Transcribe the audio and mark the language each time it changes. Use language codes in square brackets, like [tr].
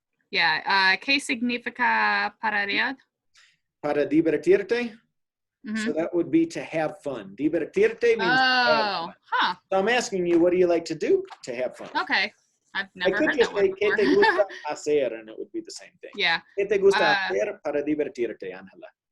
[es] Yeah, ¿qué significa para divertirte? [en] So that would be to have fun. Divertirte means to have fun. Huh. So I'm asking you, what do you like to do to have fun? Okay. I've never heard that one before. [es] ¿Qué te gusta hacer? [en] And it would be the same thing. Yeah. [es] ¿Qué te gusta hacer para divertirte, Ángela?